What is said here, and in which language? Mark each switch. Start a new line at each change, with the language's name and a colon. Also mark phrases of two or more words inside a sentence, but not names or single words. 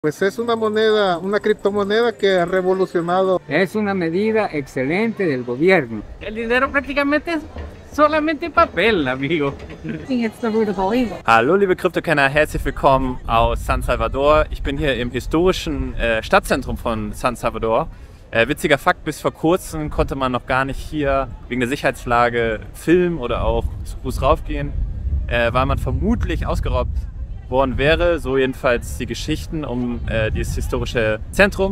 Spanish: Pues es una moneda, una criptomoneda que ha revolucionado. Es una medida excelente del gobierno. El dinero prácticamente es solamente papel, amigo.
German: Hallo liebe Kryptokenner, herzlich willkommen aus San Salvador. Ich bin hier im historischen Stadtzentrum von San Salvador. Witziger Fakt, bis vor kurzem konnte man noch gar nicht hier wegen der Sicherheitslage filmen oder auch zu Fuß raufgehen, weil man vermutlich ausgeraubt worden wäre, so jedenfalls die Geschichten um dieses historische Zentrum.